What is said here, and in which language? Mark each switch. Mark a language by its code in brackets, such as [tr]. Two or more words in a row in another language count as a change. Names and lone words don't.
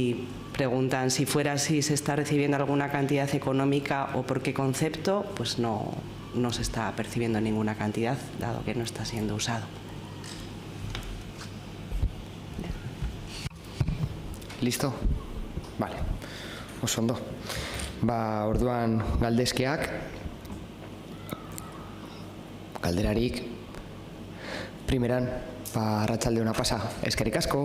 [es] Y preguntan si fuera así, ¿se está recibiendo alguna cantidad económica o por qué concepto? Pues no se está percibiendo ninguna cantidad, dado que no está siendo usado. Listo? Vale, [eu] oso ondo. Orduan galdezkeak, galderarik, primeran, arratsalde ona pasa, eskerrik asko.